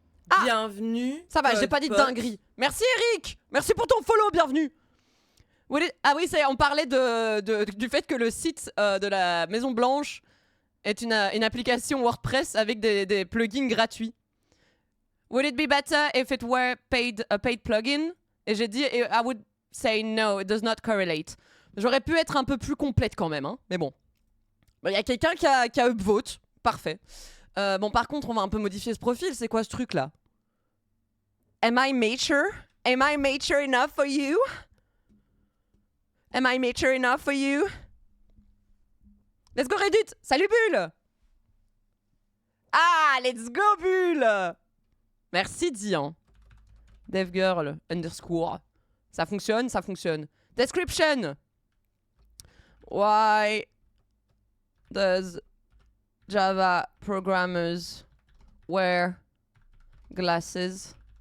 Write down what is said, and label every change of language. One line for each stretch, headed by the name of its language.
French: Ah, bienvenue. Ça va, j'ai pas dit de dinguerie. Merci Eric. Merci pour ton follow, bienvenue. Ah oui, on parlait du fait que le site de la Maison Blanche est une application WordPress avec des plugins gratuits.
English: Would it be better if it were a paid plugin?
French: Et j'ai dit,
English: I would say no, it does not correlate.
French: J'aurais pu être un peu plus complète quand même, hein. Mais bon. Il y a quelqu'un qui a upvote. Parfait. Bon, par contre, on va un peu modifier ce profil. C'est quoi ce truc-là?
English: Am I mature? Am I mature enough for you? Am I mature enough for you? Let's go Reddit! Salut Bulle! Ah, let's go Bulle! Merci Dian.
French: Devgirl _ Ça fonctionne, ça fonctionne. Description.
English: Why does Java programmers wear glasses?